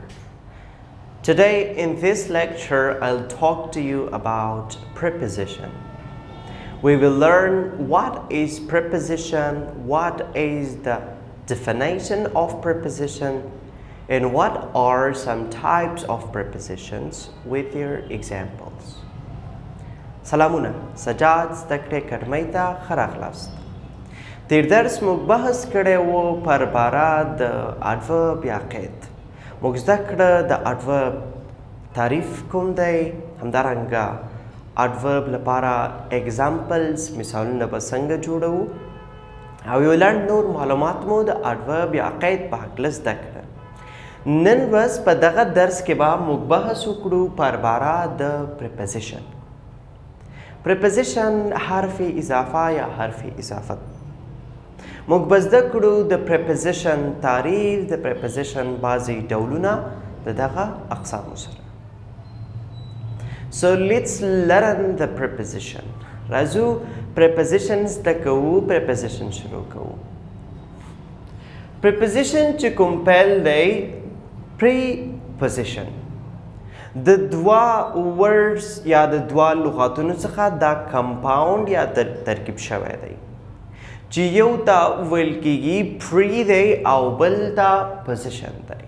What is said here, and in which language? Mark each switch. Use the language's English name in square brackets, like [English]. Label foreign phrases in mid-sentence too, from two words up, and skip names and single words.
[English] Today in this lecture I'll talk to you about preposition. We will learn what is preposition, what is the definition of preposition, and what are some types of prepositions with your examples. [Pashto] سلامونه سجاد زدکړې اکاډمۍ ته ښه راغلاست. تیر درس موږ بحث کړی و پر باره د اډورب یا قید. موږ زده کړه د اډورب تعریف کوم دی، همدارنګه اډورب لپاره اگزامپلز مثالونه به څنګه جوړوو او یو لنډ نور معلومات مو د اډورب یا قید په هکله زده کړه. نن ورځ په دغه درس کې به موږ بحث وکړو پر باره د preposition. preposition حرف اضافه یا حرف اضافت. موږ به زده کړو د preposition تعریف، د preposition بعضې ډولونه د دغه اقسامو سره. [English] So let's learn the preposition. [Pashto] راځو prepositions زده کوو، preposition شروع کوو. preposition چې کوم پیل دی preposition د دوا words یا د دوا لغاتونو څخه دا کمپاوند یا ترکیب شوی دی چې یو ته ویل کیږي pre دی او بل ته position دی.